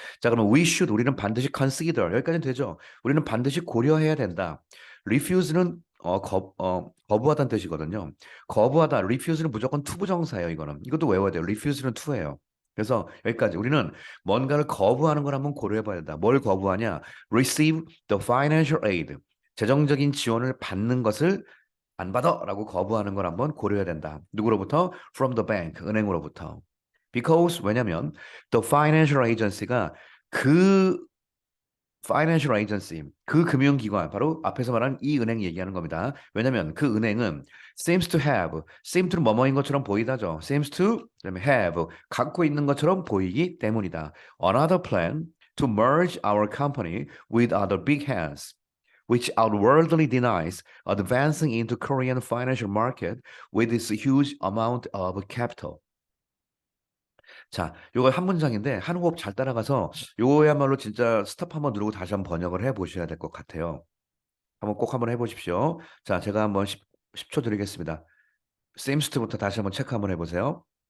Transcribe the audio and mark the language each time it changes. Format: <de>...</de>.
<ko>자, 그러면</ko> <en>we should</en> <ko>우리는 반드시 consider 여기까지는 되죠. 우리는 반드시 고려해야 된다. refuse는 거부하다는 뜻이거든요. 거부하다, refuse는 무조건 투부정사예요, 이거는. 이것도 외워야 돼요. refuse는 투예요. 그래서 여기까지 우리는 뭔가를 거부하는 걸 한번 고려해 봐야 된다. 뭘 거부하냐?</ko> <en>receive the financial aid.</en> <ko>재정적인 지원을 받는 것을 안 받아라고 거부하는 걸 한번 고려해야 된다. 누구로부터?</ko> <en>From the bank, 은행으로부터.</en> <ko>Because 왜냐면</ko> <en>the financial agency</en> <ko>가 그 financial agency, 그 금융기관, 바로 앞에서 말한 이 은행 얘기하는 겁니다. 왜냐면 그 은행은</ko> <en>seems to have,</en> <ko>seem to는 뭐뭐인 것처럼 보이다죠.</ko> <en>seems to,</en> <ko>그다음에 have, 갖고 있는 것처럼 보이기 때문이다.</ko> <en>Another plan to merge our company with other big hands. Which outwardly denies advancing into Korean financial market with its huge amount of capital.</en> <ko>자, 요거 한 문장인데 한 호흡 잘 따라가서 요거야말로 진짜 스탑 한번 누르고 다시 한번 번역을 해 보셔야 될 것 같아요. 한번 꼭 한번 해보십시오. 자, 제가 한번 10초 드리겠습니다. seems to부터 다시 한번 체크 한번 해보세요.</ko>